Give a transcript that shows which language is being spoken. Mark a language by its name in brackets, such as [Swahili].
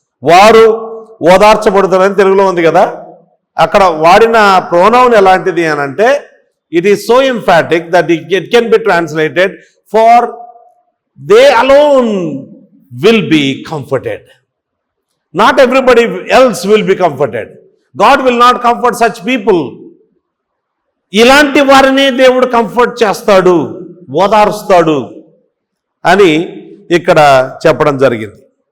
[Telugu] వారు ఓదార్చబడుదురు అని తెలుగులో ఉంది కదా. అక్కడ వాడిన ప్రోనౌన్ ఎలాంటిది అని అంటే [English] It is so emphatic that it can be translated for they alone will be comforted. Not everybody else will be comforted. God will not comfort such people. [Telugu] ఇలాంటి వారిని దేవుడు కంఫర్ట్ చేస్తాడు, ఓదారుస్తాడు అని ఇక్కడ చెప్పడం జరిగింది.